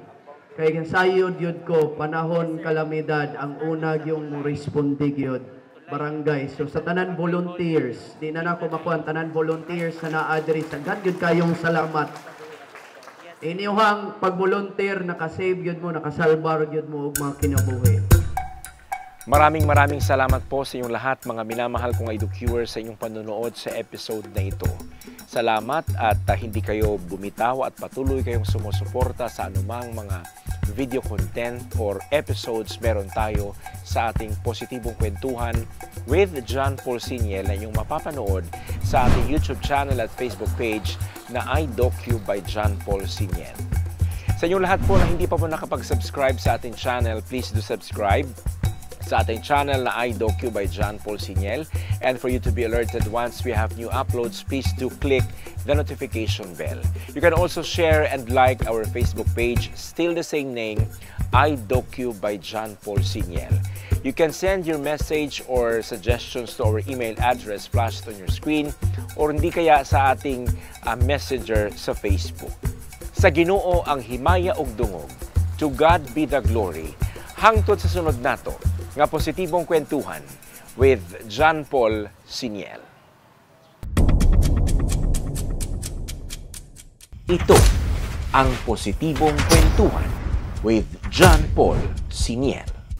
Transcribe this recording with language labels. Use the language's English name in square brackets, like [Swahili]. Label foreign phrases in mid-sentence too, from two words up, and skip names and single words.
[Cebuano] Kay sayod yun ko, panahon kalamidad, ang una yung responde yun. barangay. So sa tanan volunteers, di na nako makuha tanan volunteers na naa diri sa gyud kayong salamat. Inyong pag-volunteer nakasave gyud mo, nakasalbar gyud mo og mga kinabuhi. [Filipino] Maraming salamat po sa inyong lahat, mga minamahal kong Edu-Viewers, sa inyong panonood sa episode na ito. Salamat at hindi kayo bumitaw at patuloy kayong sumusuporta sa anumang mga [English] video content [Filipino] or episodes meron tayo sa ating positibong kwentuhan with John Paul Siniel na inyong mapapanood sa ating [English] YouTube channel [Filipino] at [English] Facebook page [Filipino] na iDocu by John Paul Siniel. Sa inyong lahat po na hindi pa po nakapag-subscribe sa ating channel, [English] please do subscribe [Filipino] sa ating channel na iDocu by John Paul Siniel. [English] And for you to be alerted once we have new uploads, please do click the notification bell. You can also share and like our Facebook page, still the same name, iDocu by John Paul Siniel. You can send your message or suggestions to our email address flashed on your screen or [Filipino] hindi kaya sa ating messenger sa Facebook. [Cebuano] Sa Ginoo ang himaya ug dungog. [English] To God be the glory. [Cebuano] Hangtod sa sunod nato nga positibong kwentuhan with John Paul Siniel. [Filipino] Ito ang positibong kwentuhan with John Paul Siniel.